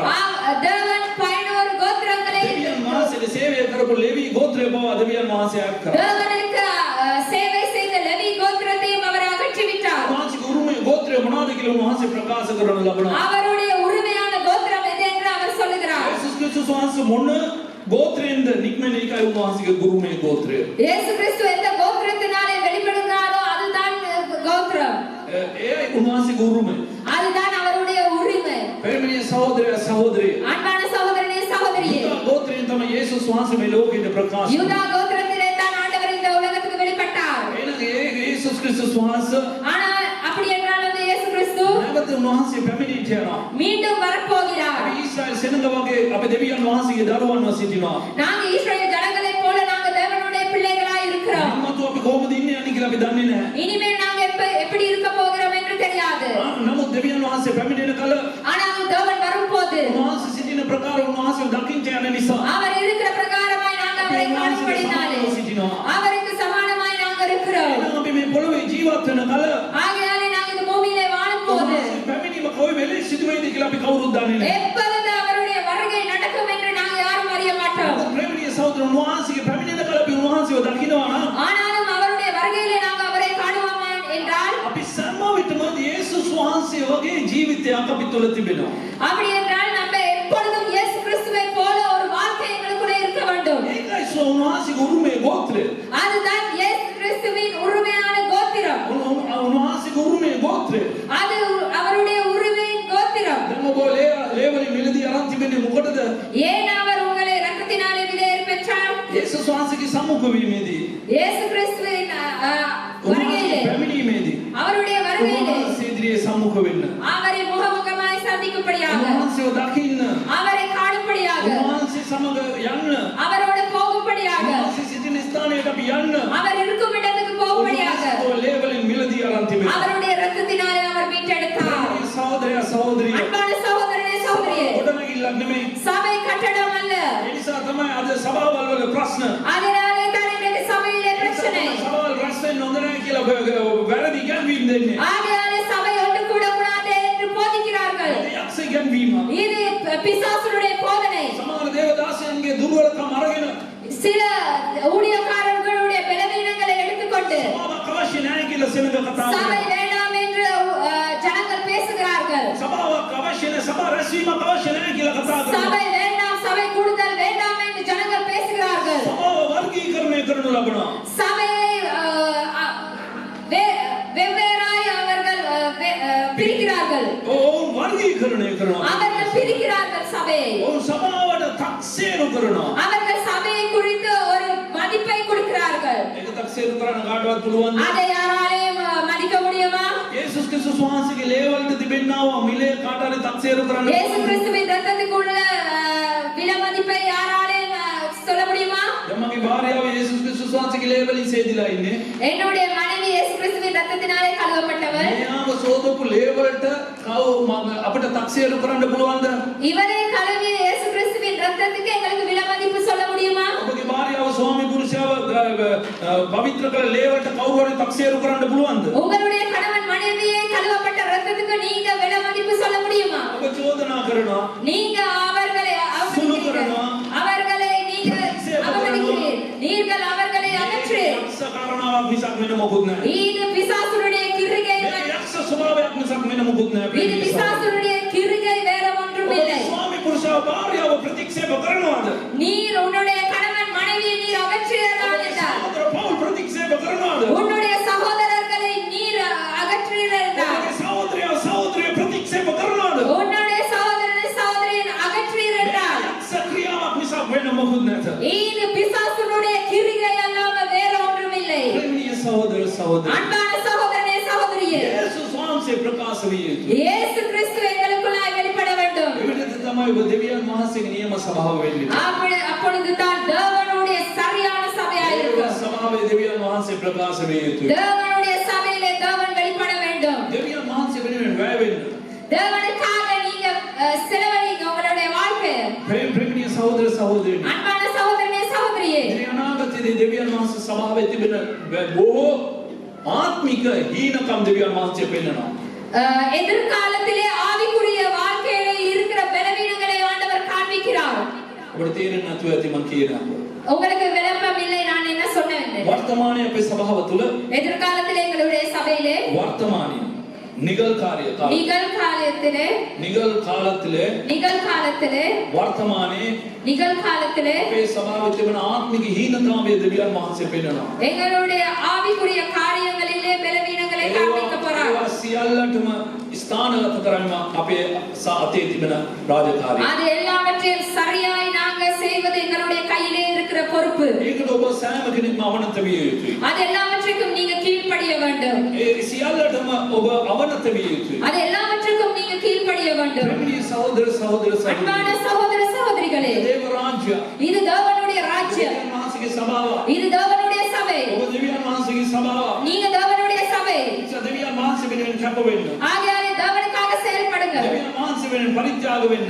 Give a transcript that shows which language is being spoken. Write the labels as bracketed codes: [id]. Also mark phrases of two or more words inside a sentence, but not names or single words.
[ta] தேவன் 11 கோத்திரங்களை [si] දෙවියන් වහන්සේගේ සේවය කරපු ලෙවි ගෝත්‍රය බව දෙවියන් වහන්සේ අත් කරා. [ta] தேவனுக்கு சேவை செய்த லேவி கோத்திரத்தையும் அவர் அகற்றிவிட்டார். [si] උන්වහන්සේගේ උරුමයේ ගෝත්‍රය මොනවද කියලා උන්වහන්සේ ප්‍රකාශ කරන ලබනවා. [ta] அவருடைய உரிமையான கோத்திரம் எது என்று அவர் சொல்லுகிறார். [si] යේසුස් ක්‍රිස්තුස් වහන්සේ මොන ගෝත්‍රයෙන්ද නික්මෙන එකයි උන්වහන්සේගේ උරුමයේ ගෝත්‍රය. [ta] இயேசு கிறிஸ்து எந்த கோத்திரத்தினாலே வெளிப்படுகிறாரோ அதுதான் கோத்திரம். [si] ඒයි උන්වහන්සේගේ උරුමය. [ta] அதுதான் அவருடைய உரிமை. [si] ප්‍රේමණීය සහෝදරය සහෝදරිය. [ta] அன்பான சகோதரனே சகோதரியே, [si] යුදා ගෝත්‍රයෙන් තමයි යේසුස් වහන්සේ මේ ලෝකෙට ප්‍රකාශ [ta] யூதா கோத்திரத்திலே தான் ஆண்டவர் இந்த உலகத்துக்கு வெளிப்பட்டார். [si] එහෙනම් ඒ යේසුස් ක්‍රිස්තුස් වහන්සේ [ta] ஆனால் அப்படி என்றால் அந்த இயேசு கிறிஸ்து [si] නැවත උන්වහන්සේ පැමිණිට යනවා. [ta] மீண்டும் வரப்போகிறார். [si] අපි ඊශ්‍රායෙල් සෙනඟ වගේ අපි දෙවියන් වහන්සේගේ දරුවන්ව සිටිනවා. [ta] நாங்க இஸ்ரவேல் ஜனங்களைப் போல நாங்க தேவனுடைய பிள்ளைகளாய் இருக்கிறோம். [si] නමුත් අපි කොහොමද ඉන්නේ යන්නේ කියලා අපි දන්නේ නැහැ. [ta] இனிமேல் நாங்க எப்படி இருக்க போகிறோம் என்று தெரியாது. [si] නමුත් දෙවියන් වහන්සේ පැමිණෙන කල [ta] ஆனால் தேவன் வரும்போது [si] උන්වහන්සේ සිටින ප්‍රකාර උන්වහන්සේ දකින්න යන නිසා [ta] அவர் இருக்கிற பிரகாரமாய் நாங்க அவரை காணும்படினாலே அவருக்கு சமானமாய் நாங்க இருக்கிறோம். [si] එහෙනම් අපි මේ පොළොවේ ජීවත් වෙන කල [ta] ஆகையாலே நாங்க இந்த பூமியிலே வாழும்போது [si] පැමිණීම කොයි වෙලේ සිදු වෙයිද කියලා අපි කවුරුත් දන්නේ නැහැ. [ta] எப்பொழுது அவருடைய வருகை நடக்கும் என்று நாங்க யாரும் அறிய மாட்டோம். [si] ප්‍රේමණීය සහෝදර උන්වහන්සේගේ පැමිණෙන කල අපි උන්වහන්සේව දකින්නවා නම් [ta] ஆனாலும் அவருடைய வருகையிலே நாங்க அவரை காணுவோமா என்றால் [si] අපි සෑම විටම යේසුස් වහන්සේ වගේ ජීවිතයක් අපි තුළ තිබෙනවා. [ta] அப்படி என்றால் நம்ம எப்பொழுதும் இயேசு கிறிஸ்துவை போல ஒரு வாழ்க்கை எங்களுக்குள்ளே இருக்க வேண்டும். [si] ඒකයි උන්වහන්සේගේ උරුමයේ ගෝත්‍රය. [ta] அதுதான் இயேசு கிறிஸ்துவின் உரிமையான கோத்திரம். [si] උන්වහන්සේගේ උරුමයේ ගෝත්‍රය. [ta] அது அவருடைய உரிமையின் கோத்திரம். [si] දැන් ඔබ ලේවලින් මිලදී අරන් තිබෙන්නේ මොකටද? [ta] ஏன் அவர் உங்களை இரத்தத்தினாலே விலையேற பெற்றார்? [si] යේසුස් වහන්සේගේ සම්මුඛ වීමේදී [ta] இயேசு கிறிஸ்துவின் வருகையிலே, [si] පැමිණීමේදී [ta] அவருடைய வருகையிலே [si] උන්වහන්සේ ඉදිරියේ සම්මුඛ වෙන්න. [ta] அவரை முகமுகமாய் சந்திக்கும்படியாக, [si] උන්වහන්සේව දකින්න. [ta] அவரை காணும்படியாக, [si] උන්වහන්සේ සමග යන්න. [ta] அவரோட போகும்படியாக, [si] උන්වහන්සේ සිටින ස්ථානයට අපි යන්න. [ta] அவர் இருக்கும் இடத்துக்கு போகும்படியாக [si] උන්වහන්සේ ලේවලින් මිලදී අරන් තිබෙනවා. [ta] அவருடைய இரத்தத்தினாலே அவர் மீட்டெடுத்தார். [si] සහෝදරයා සහෝදරිය. [ta] அன்பான சகோதரனே சகோதரியே, [si] ගොඩනැගිල්ලක් නෙමෙයි. [ta] சபை கட்டடம் அல்ல. [si] ඒ නිසා තමයි අද සභාවල් වල ප්‍රශ්න. [ta] அதனாலே தான் இன்றைக்கு சபையிலே பிரச்சனை. [si] සභාවල් රැස් වෙන්න හොඳ නැහැ කියලා වැරදි ඉගැන්වීම් දෙන්නේ. [ta] ஆகையாலே சபை ஒன்று கூட கூடாது என்று போதிக்கிறார்கள். [si] යක්ෂ ඉගැන්වීම. [ta] இது பிசாசுடைய போதனை. [si] සමහර දේවදාසයන්ගේ දුර්වලකම් අරගෙන [ta] சில ஊழியக்காரர்களுடைய பலவீனங்களை எடுத்துக்கொண்டு [si] සභාවක් අවශ්‍ය නැහැ කියලා සෙනඟ කතා [ta] சபை [si] කරනවා. [ta] வேண்டாம் என்று ஜனங்கள் பேசுகிறார்கள். [si] සභාවක් අවශ්‍ය නැහැ, සභා රැස්වීමක් අවශ්‍ය නැහැ කියලා කතා කරනවා. [ta] சபை வேண்டாம், சபை கூடுதல் வேண்டாம் என்று ஜனங்கள் பேசுகிறார்கள். [si] සභාව වර්ගීකරණය කරනු ලබනවා. [ta] சபையை [si] තීරණය කරනවා. [ta] அவர்கள் பிரிக்கிறார்கள் சபையை. [si] ඔවුන් සභාවට තක්සේරු කරනවා. [ta] அவர்கள் சபையை குறித்து ஒரு மதிப்பை கொடுக்கிறார்கள். [si] ඒක තක්සේරු කරන්න කාටවත් පුළුවන්ද? [ta] அதை யாராலையும் மதிக்க முடியுமா? [si] යේසුස් ක්‍රිස්තුස් වහන්සේගේ ලේවලට තිබෙන්නා වූ මිලේ කාට හරි තක්සේරු කරන්න [ta] இயேசு கிறிஸ்துவின் ரத்தத்துக்குள்ள விலை மதிப்பை யாராலையும் சொல்ல முடியுமா? [si] දැන් මගේ භාර්යාව යේසුස් ක්‍රිස්තුස් වහන්සේගේ ලේවලින් සේදිලා ඉන්නේ. [ta] என்னுடைய மனைவி இயேசு கிறிஸ்துவின் ரத்தத்தினாலே கழுவப்பட்டவர். [si] මෙයාව සෝදපු ලේවලට අපිට තක්සේරු කරන්න පුළුවන්ද? [ta] இவரை கழுவிய இயேசு கிறிஸ்துவின் ரத்தத்துக்கு எங்களுக்கு விலை மதிப்பு சொல்ல முடியுமா? [si] ඔබගේ භාර්යාව ස්වාමි පුරුෂයාව පවිත්‍ර කළ ලේවලට කවුරු හරි තක්සේරු කරන්න පුළුවන්ද? [ta] உங்களுடைய கணவன் மனைவியை கழுவப்பட்ட ரத்தத்துக்கு நீங்க விலை மதிப்பு சொல்ல முடியுமா? [si] ඔබ චෝදනා කරනවා. [ta] நீங்க அவர்களை அவர்களை நீங்க அவமதிக்கிறீர். நீங்கள் அவர்களை அகற்றுகிறீர். [si] යක්ෂ කාරණාවක් මිසක් වෙන මොකුත් නැහැ. [ta] இது பிசாசுடைய கிரிகை. [si] මේ යක්ෂ ස්වභාවයක් මිසක් වෙන මොකුත් නැහැ. [ta] இது பிசாசுடைய கிரிகை, வேற ஒன்றும் இல்லை. [si] ස්වාමි පුරුෂයාව භාර්යාව ප්‍රතික්ෂේප කරනවාද? [ta] நீர் உன்னுடைய கணவன் மனைவியை நீர் அகற்றுகிறதா என்றால் [si] සහෝදර පවුල් ප්‍රතික්ෂේප කරනවාද? [ta] உன்னுடைய சகோதரர்களை நீர் அகற்றுகிறதா என்றால் [si] ඔබගේ සහෝදරය ප්‍රතික්ෂේප කරනවාද? [ta] உன்னுடைய சகோதரியை அகற்றுகிறதா என்றால் [si] යක්ෂ ක්‍රියාවක් මිසක් වෙන මොකුත් නැත. [ta] இது பிசாசுடைய கிரிகை அல்லாமல் வேற ஒன்றும் இல்லை. [si] ප්‍රේමීය සහෝදර සහෝදරි. [ta] அன்பான சகோதரனே சகோதரியே, [si] යේසුස් වහන්සේ ප්‍රකාශ විය යුතුයි. [ta] இயேசு கிறிஸ்து எங்களுக்குள்ளாய் வெளிப்பட வேண்டும். [si] එවිට තමයි ඔබ දෙවියන් වහන්සේගේ නියම සභාව වෙන්නේ. [ta] அப்பொழுது தான் தேவனுடைய சரியான சபையாக [si] ඒ [ta] இருக்கும். [si] සභාවේ දෙවියන් වහන්සේ ප්‍රකාශ විය යුතුයි. [ta] தேவனுடைய சபையிலே தேவன் வெளிப்பட வேண்டும். [si] දෙවියන් වහන්සේ වෙනුවෙන් වැය වෙන්න. [ta] தேவனுக்காக நீங்க செலவழிங்க உங்களுடைய வாழ்க்கையை. [si] ප්‍රේමීය සහෝදර සහෝදරිනි. [ta] அன்பான சகோதரனே சகோதரியே, [si] ඉතින් අනාගතයේදී දෙවියන් වහන්සේ සභාවේ තිබෙන බොහෝ ආත්මික හීනකම් දෙවියන් වහන්සේ පෙන්නනවා. [ta] எதிர்காலத்திலே ஆவிக்குரிய வாழ்க்கையிலே இருக்கிற பலவீனங்களை ஆண்டவர் காண்பிக்கிறார். [si] ඔබට තේරෙන්නේ නැතුව ඇති මං කියනවා. [ta] உங்களுக்கு விளம்பரம் இல்லை நான் என்ன சொன்னேன். [si] වර්තමානයේ අපේ සභාව තුල [ta] எதிர்காலத்திலே எங்களுடைய சபையிலே [si] වර්තමානයේ නිගල් [ta] நிகழ்காலத்திலே [si] වර්තමානයේ [ta] நிகழ்காலத்திலே [si] අපේ සභාවේ තිබෙන ආත්මික හීනතාවය දෙවියන් වහන්සේ පෙන්නනවා. [ta] எங்களுடைய ஆவிக்குரிய காரியங்களிலே பலவீனங்களை காண்பிக்க போறார். [si] ඒවා සියල්ලටම ස්ථානගත කරන්න අපේ අතේ තිබෙන රාජකාරිය. [ta] அது எல்லாவற்றையும் சரியாய் நாங்க செய்வது எங்களுடைய கையிலே இருக்கிற பொறுப்பு. [si] ඒකට ඔබ සෑම කෙනෙක්ම අවනත විය යුතුයි. [ta] அது எல்லாவற்றுக்கும் நீங்க கீழ்ப்படிய வேண்டும். [si] ඒ සියල්ලටම ඔබ අවනත විය යුතුයි. [ta] அது எல்லாவற்றுக்கும் நீங்க கீழ்ப்படிய வேண்டும். [si] ප්‍රේමීය සහෝදර සහෝදරි. [ta] அன்பான சகோதர சகோதரிகளே, [si] දේව රාජ්‍ය. [ta] இது தேவனுடைய ராஜ்யம். [si] දෙවියන් වහන්සේගේ සභාව. [ta] இது தேவனுடைய சபை. [si] ඔබ දෙවියන් වහන්සේගේ සභාව. [ta] நீங்க தேவனுடைய சபை. [si] දෙවියන් වහන්සේ වෙනුවෙන් කැප වෙන්න. [ta] ஆகையாலே தேவனுக்காக செயல்படுங்க. [si] දෙවියන් වහන්සේ වෙනුවෙන් පරිත්‍යාග වෙන්න.